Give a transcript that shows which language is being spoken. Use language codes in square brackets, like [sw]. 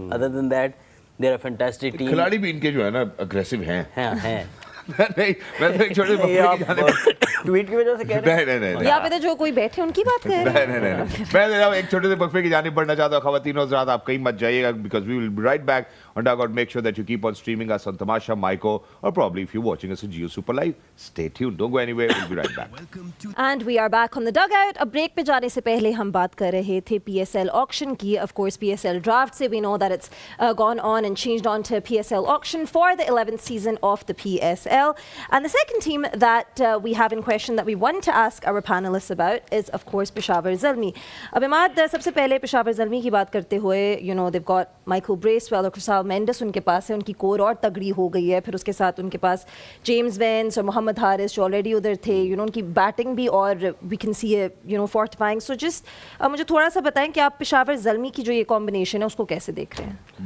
[en] Other than that they are fantastic team. [hi] खिलाड़ी भी इनके जो है ना अग्रेसिव हैं. हैं नहीं, मैं तो एक छोटे ट्वीट की वजह से कह रहे हैं. नहीं. यहाँ पे तो जो कोई बैठे उनकी बात कर रहे हैं. नहीं. मैं एक छोटे से वक्फे की जानिब बढ़ना चाहता हूँ. ख़वातीन और हज़रात, आप कहीं मत जाइएगा, [en] Because we will be right back on Dugout. Make sure that you keep on streaming us on Tamasha, Myco, or probably if you're watching us on Jio Super Live. Stay tuned. Don't go anywhere. We'll be right back. And we are back on the Dugout. [hi] अब break पे जाने से पहले हम बात कर रहे थे PSL auction की. [en] Of course, PSL draft से we know that it's gone on and changed on to PSL auction for the 11th season of the PSL. PSL. And the second team that we have in question that we want to ask our panelists about is, of course, Peshawar Zalmi. [hi] अब इमाद सबसे पहले पेशावर ज़ल्मी की बात करते हुए, [en] you know, they've got [hi] Michael Bracewell और Crystal Mendes उनके पास है, उनकी कोर और तगड़ी हो गई है, फिर उसके साथ उनके पास जेम्स वेंस और मोहम्मद हारिस जो ऑलरेडी उधर थे, you know, उनकी बैटिंग भी और [en] we can see a, you know, fortifying. So just [hi] मुझे थोड़ा सा बताएं कि आप पेशावर ज़ल्मी की जो ये कॉम्बिनेशन है उसको कैसे देख रहे हैं?